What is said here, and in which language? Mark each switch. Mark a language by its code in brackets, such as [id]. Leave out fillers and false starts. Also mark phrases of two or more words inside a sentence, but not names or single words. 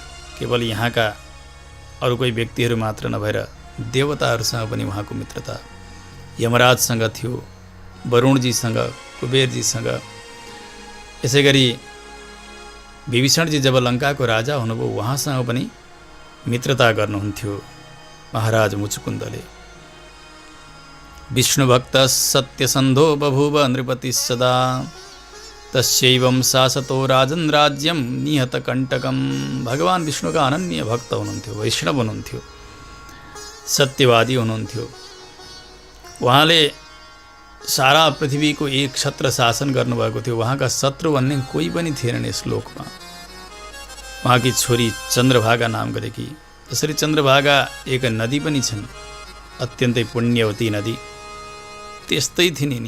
[ne] केवल यहाँका अरू कोही व्यक्तिहरू मात्र नभएर देवताहरूसँग पनि उहाँको मित्रता, यमराजसँग थियो, वरुणजीसँग, कुबेरजीसँग। यसै गरी विभीषणजी जब लङ्काको राजा हुनुभयो उहाँसँग पनि मित्रता गर्नुहुन्थ्यो महाराज मुचुकुन्दले। [sa] विष्णुभक्त सत्यसन्धो बभूव नृपति सदा, तस्यैवं शासतो राजन् राज्यं निहत कण्टकं। [ne] भगवान विष्णुका अनन्य भक्त हुनुहुन्थ्यो, वैष्णव हुनुहुन्थ्यो, सत्यवादी हुनुहुन्थ्यो। उहाँले सारा पृथ्वीको एक छत्र शासन गर्नुभएको थियो। उहाँका शत्रु भन्ने कोही पनि थिएनन् यस लोकमा। उहाँकी छोरी चन्द्रभागा नाम गरेकी, जसरी चन्द्रभागा एक नदी पनि छन्, अत्यन्तै पुण्यवती नदी, त्यस्तै थिइन् नि।